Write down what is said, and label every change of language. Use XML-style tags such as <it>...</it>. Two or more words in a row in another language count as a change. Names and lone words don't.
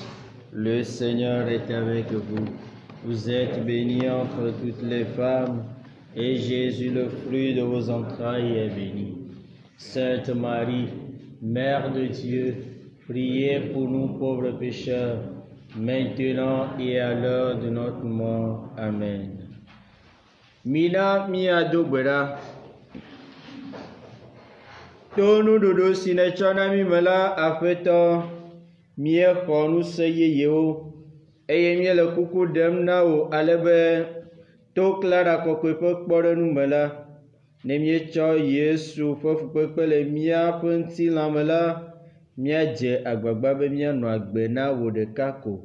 <fr>Le Seigneur est avec vous. Vous êtes bénie entre toutes les femmes, et Jésus, le fruit de vos entrailles, est béni. Sainte Marie, Mère de Dieu, priez pour nous pauvres pécheurs, maintenant et à l'heure de notre mort.</fr> <ee>Amen. Mina miadobera. Tonu dodo sinechana mi mela afeto mie xɔnu se yeyewo eye mie le kuku ɖem na wo ale be to Clara kɔkɔe ƒe kpɔɖeŋu me la ne míetsɔ Yesu ƒe fukpekpe le míaƒe ŋutilãme la, míadze agbagba be míanɔ agbe na wò ɖeka ko.</ee>